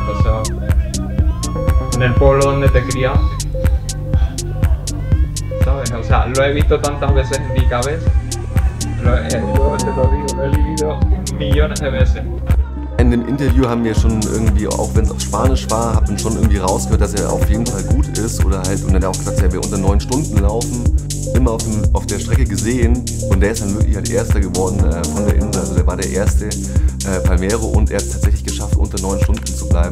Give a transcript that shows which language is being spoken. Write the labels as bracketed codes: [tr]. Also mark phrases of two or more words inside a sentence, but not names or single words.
[es] O sea, en el pueblo donde te criaste. ¿Sabes? O sea, lo he visto tantas veces en mi cabeza. Te lo digo, lo he vivido millones de veces. [de] In dem Interview haben wir schon irgendwie, auch wenn es auf Spanisch war, hat man schon irgendwie rausgehört, dass er auf jeden Fall gut ist. Oder halt, und dann hat er auch gesagt, er will unter 9 Stunden laufen. Immer auf der Strecke gesehen und der ist dann wirklich halt Erster geworden von der Insel. Also der war der erste Palmero und er hat es tatsächlich geschafft, unter 9 Stunden zu bleiben.